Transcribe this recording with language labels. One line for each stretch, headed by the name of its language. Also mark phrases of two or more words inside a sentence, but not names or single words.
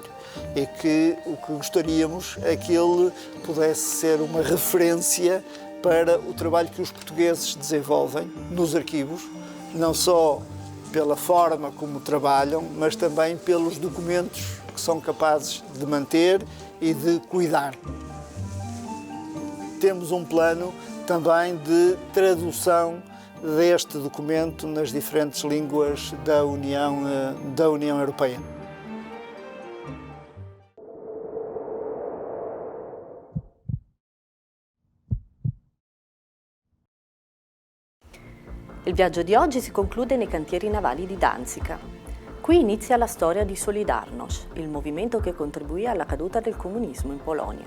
Portuguese: E que o que gostaríamos é que ele pudesse ser uma referência para o trabalho que os portugueses desenvolvem nos arquivos, não só pela forma como trabalham, mas também pelos documentos que são capazes de manter e de cuidar. Temos um plano também de tradução deste documento nas diferentes línguas da União Europeia.
Italian: Il viaggio di oggi si conclude nei cantieri navali di Danzica. Qui inizia la storia di Solidarność, il movimento che contribuì alla caduta del comunismo in Polonia.